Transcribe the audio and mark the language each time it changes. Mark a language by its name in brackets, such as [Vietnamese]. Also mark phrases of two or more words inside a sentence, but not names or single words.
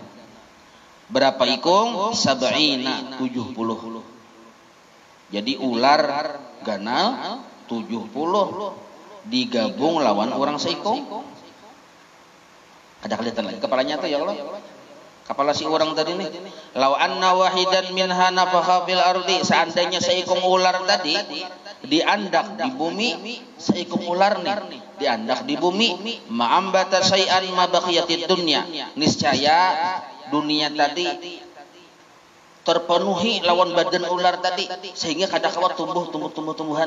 [Banjar] Berapa ikung? Sab'ina, 70. Jadi ular ganal 70 digabung lawan orang seikung. Ada kelihatan lagi kepalanya tuh ya Allah. Kepala si orang tadi nih. [Arabic] لو أن واحدا منها نفخ في الأرض, [Banjar] seandainya seikung ular tadi diandak di bumi, seikung ular nih diandak di bumi, [Arabic] ما أنبتت شيئا ما بقيت الدنيا, [Banjar] niscaya dunia tadi terpenuhi lawan badan ular tadi sehingga kada kawat tumbuh-tumbuhan.